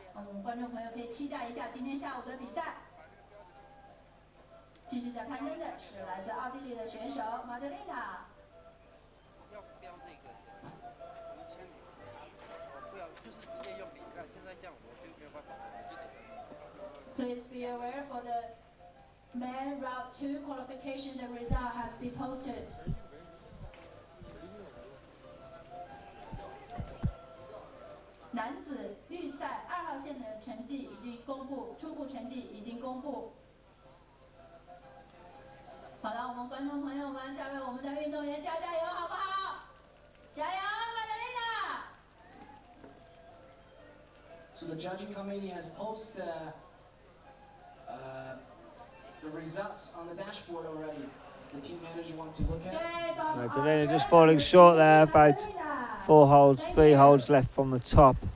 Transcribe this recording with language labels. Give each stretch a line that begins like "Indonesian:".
Chinese: 我们观众朋友可以期待一下今天下午的比赛。继续在攀登的是来自奥地利的选手马德丽娜。要标这个1000米，不要就是直接用比看，现在这样我就没有办法，我就得。
English: Please be aware for the men route 2 qualification, the result has been posted.
Chinese: 男子预赛2号线的成绩已经公布，初步成绩已经公布。好了，我们观众朋友们再为我们的运动员加油，好不好？加油，马德丽娜！
English: So the judging committee has posted the results on the dashboard already. The team manager wants to look at. Magdalena just falling short there, about 3 holes left from the top.